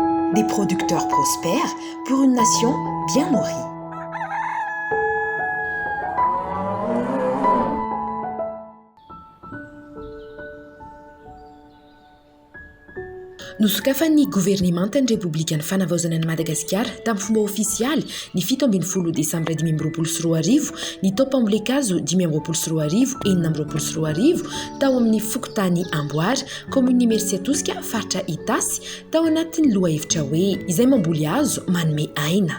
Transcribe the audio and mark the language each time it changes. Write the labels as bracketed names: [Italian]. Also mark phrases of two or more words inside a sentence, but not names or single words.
[French] Des producteurs prospères pour une nation bien nourrie. [Malagasy] Nosokafan'ny governemantany Republikan'ny Fanavaozana ny Madagasikara tamin'ny fomba ofisialy ny 17 Desambra 2024 ny taopambolekazo 2024 2024 tao amin'ny Fokotany Amboara, komun'ny Merisiatosika, faritra Itasy, tao anatin'ny lohahevitra hoe izay mamboly hazo manome aina.